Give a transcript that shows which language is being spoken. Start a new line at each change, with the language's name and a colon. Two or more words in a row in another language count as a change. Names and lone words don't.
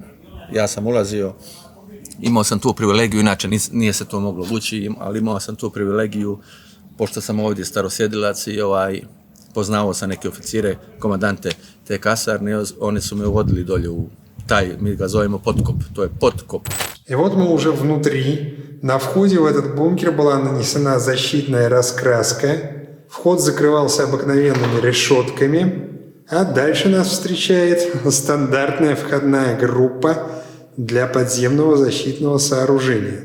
Serbian: Ja sam ulazio, imao sam tu privilegiju, inače nije se to moglo ući, ali imao sam tu privilegiju, pošto sam ovdje starosjedilac i poznao sam neke oficire, komandante te kasarne, oni su me uvodili dolje u taj, mi ga zovemo подкоп, to je подкоп.
Russian: И вот мы уже внутри. На входе в этот бункер была нанесена защитная раскраска. Вход закрывался обыкновенными решетками. А дальше нас встречает стандартная входная группа для подземного защитного сооружения.